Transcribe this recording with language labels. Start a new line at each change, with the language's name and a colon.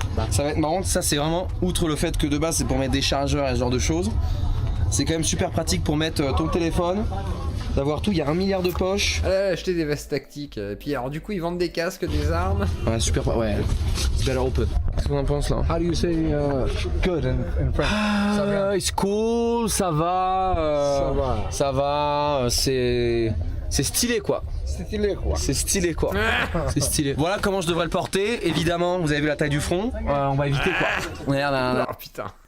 French: Ça va être marrant, ça c'est vraiment, outre le fait que de base c'est pour mettre des chargeurs et ce genre de choses, c'est quand même super pratique pour mettre ton téléphone, d'avoir tout, il y a 1 milliard de poches. Acheter des vestes tactiques, et puis alors du coup ils vendent des casques, des armes. Ouais super, ouais,
English: better open.
French: Qu'est-ce qu'on en pense là?
English: How do you say good in French? It's cool,
French: ça va, c'est stylé quoi. C'est stylé quoi. C'est stylé. Voilà comment je devrais le porter. Évidemment, vous avez vu la taille du front. On va éviter quoi. On a l'air d'un. Oh putain.